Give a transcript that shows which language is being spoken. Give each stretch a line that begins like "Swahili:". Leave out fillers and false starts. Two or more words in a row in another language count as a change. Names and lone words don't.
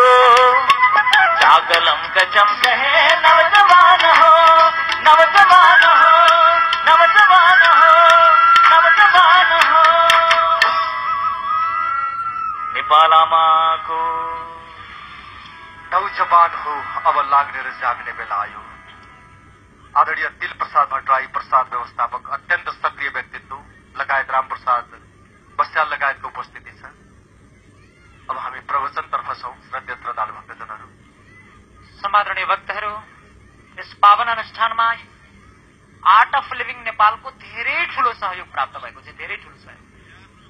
Nepali: जाग लम्क चमक है नवजवान हो, नवजवान हो, नवजवान हो, नवजवान हो। नेपालमाको नौजवान हो, अब लाग्ने र जाग्ने बेला आयो। आदरणीय दिल प्रसाद भट्टराई प्रसाद व्यवस्थापक, अत्यन्त सक्रिय व्यक्तित्व लगायत रामप्रसाद बस्याल लगायतको उपस्थिति छ। अब हामी प्रवचनतर्फ छौं। श्रद्धेय श्रद्धालु भक्तजनहरू, सम्मादरणीय भक्तहरू, यस पावन अनुष्ठानमा आर्ट अफ लिभिङ नेपालको धेरै ठूलो सहयोग प्राप्त भएको छ, धेरै ठूलो सहयोग।